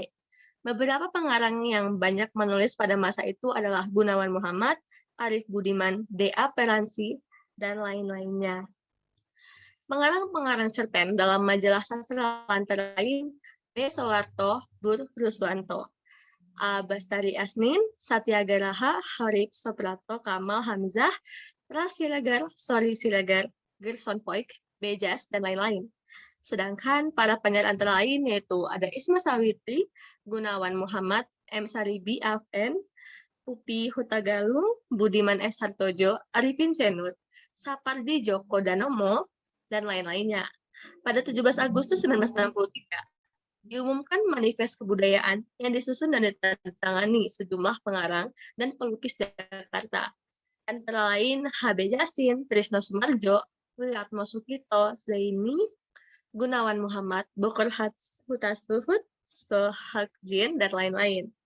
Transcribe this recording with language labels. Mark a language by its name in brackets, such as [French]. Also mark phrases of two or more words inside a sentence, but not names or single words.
[Indonesian] Beberapa pengarang yang banyak menulis pada masa itu adalah Gunawan Muhammad, Arif Budiman, D.A. Peransi, dan lain-lainnya. Pengarang-pengarang cerpen dalam majalah sastra antara lain B. Soeharto, Bur Ruswanto, A. Bastari Asnin, Satyagaraha, Harip Soprato, Kamal Hamzah, Ras Siregar, Sori Siregar, Gerson Poik, Bejas, dan lain-lain. Sedangkan para penyair antara lain yaitu ada Isma Sawitri, Gunawan Muhammad, M. Saribi Afn, Pupi Hutagalung, Budiman S. Hartojo, Arifin Cenur, Sapardi Djoko Danomo, dan lain-lainnya. Pada 17 Agustus 1963, diumumkan manifest kebudayaan yang disusun dan ditandatangani sejumlah pengarang dan pelukis Jakarta. Antara lain H.B. Yasin, Trisno Sumarjo, Wiratmo Sukito, Sleini, Gunawan Muhammad, Bokor Hutasuhut, Sohakjin, dan lain-lain.